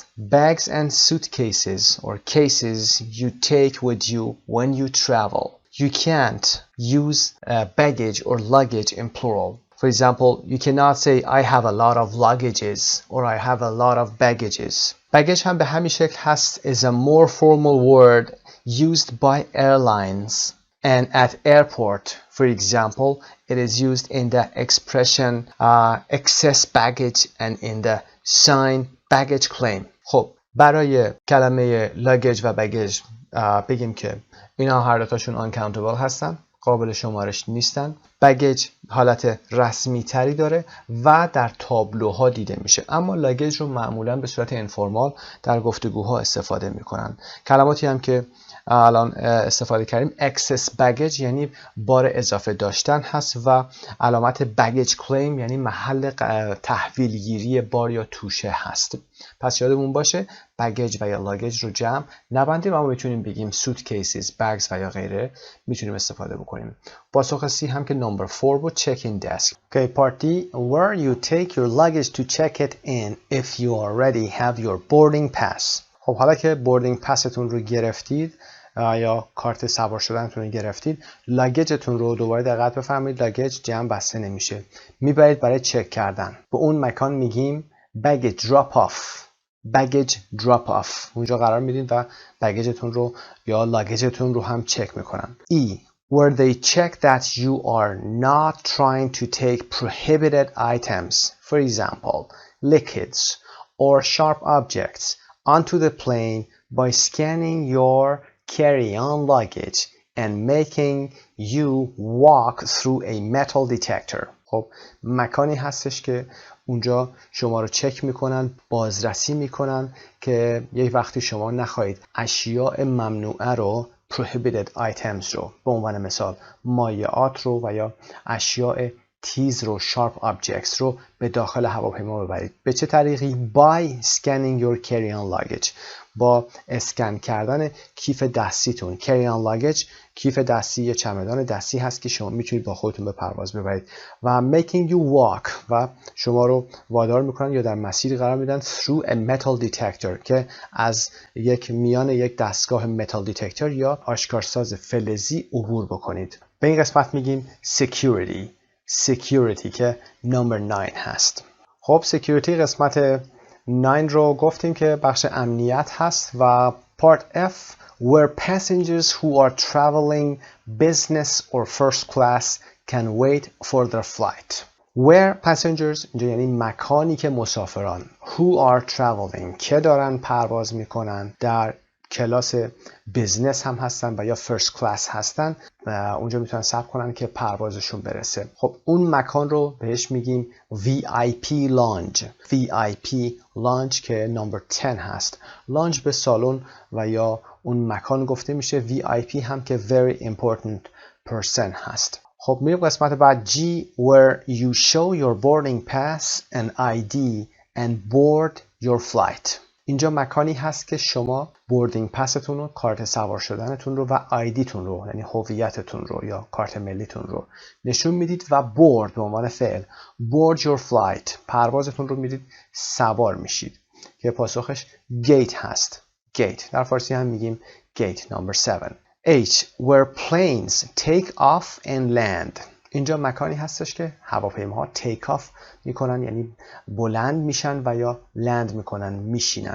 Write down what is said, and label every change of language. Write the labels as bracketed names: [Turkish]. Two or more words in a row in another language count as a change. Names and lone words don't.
[English] bags and suitcases or cases you take with you when you travel. You can't use baggage or luggage in plural. For example, you cannot say I have a lot of luggages or I have a lot of baggages. Baggage [Persian] هم به همین شکل هست [English] is a more formal word used by airlines and at airport. For example, it is used in the expression excess baggage and in the sign baggage claim. [Persian] خب برای کلمه luggage و baggage بگیم که اینا هر دوتاشون uncountable هستن، قابل شمارش نیستن. بگیج حالت رسمی تری داره و در تابلوها دیده میشه، اما لاگیج رو معمولا به صورت انفورمال در گفتگوها استفاده میکنن. کلماتی هم که الان استفاده کردیم [English] excess baggage [Persian] یعنی بار اضافه داشتن هست و علامت [English] baggage claim [Persian] یعنی محل تحویل گیری بار یا توشه هست. پس یادمون باشه baggage و یا luggage رو جمع نبندیم، اما میتونیم بگیم [English] suitcases, bags [Persian] و یا غیره میتونیم استفاده بکنیم. پاسخ سی هم که number 4 بود [English] check-in desk. Okay, part D, where you take your luggage to check it in if you already have your boarding pass. [Persian] خب حالا که [English] boarding pass [Persian] تون رو گرفتید یا کارت سوار شدنتون رو گرفتید، لاگیجتون رو دوباره دقت بفرمایید، لاگیج جمع بسته نمیشه، میبرید برای چک کردن. به اون مکان میگیم [English] baggage drop off. baggage drop off [Persian] اونجا قرار میدید و بگیجتون رو یا لاگیجتون رو هم چک میکنن. [English] E, where they check that you are not trying to take prohibited items, for example, liquids or sharp objects, onto the plane by scanning your carry-on luggage and making you walk through a metal detector. [Persian] خب مکانی هستش که اونجا شما رو چک میکنن، بازرسی میکنن که یک وقتی شما نخواهید اشیاء ممنوعه رو [English] prohibited items [Persian] رو به عنوان مثال مایعات رو و یا اشیاء تیز رو [English] sharp objects [Persian] رو به داخل هواپیما ببرید. به چه طریقی؟ [English] by scanning your carry-on luggage، [Persian] با اسکن کردن کیف دستیتون. [English] carry-on luggage [Persian] کیف دستی یا چمدان دستی هست که شما میتونید با خودتون به پرواز ببرید. و [English] making you walk [Persian] و شما رو وادار میکنن یا در مسیری قرار میدن [English] through a metal detector [Persian] که از میان یک دستگاه [English] metal detector [Persian] یا آشکارساز فلزی عبور بکنید. به این قسمت میگیم security که number 9 هست. خب security قسمت 9 رو گفتیم که بخش امنیت هست و [English] part F where passengers who are traveling business or first class can wait for their flight. Where passengers [Persian] اینجا یعنی مکانی که مسافران [English] who are traveling [Persian] که دارن پرواز میکنن در کلاس بیزنس هم هستن و یا [English] first class [Persian] هستن و اونجا میتونن صبر کنن که پروازشون برسه. خب اون مکان رو بهش میگیم [English] VIP lounge [Persian] که نمبر 10 هست. لانج به سالن و یا اون مکان گفته میشه. VIP هم که [English] very important person [Persian] هست. خب میریم قسمت بعد [English] G where you show your boarding pass and ID and board your flight. [Persian] اینجا مکانی هست که شما بوردینگ پستون رو، کارت سوار شدنتون رو و آیدیتون رو یعنی هویتتون رو یا کارت ملیتون رو نشون میدید و بورد به عنوان فعل [English] board your flight [Persian] پروازتون رو میدید، سوار میشید که پاسخش گیت هست. گیت در فارسی هم میگیم گیت نمبر 7. [English] H where planes take off and land. [Persian] اینجا مکانی هستش که هواپیماها [English] take off [Persian] میکنن یعنی بلند میشن و یا لند میکنن میشینن.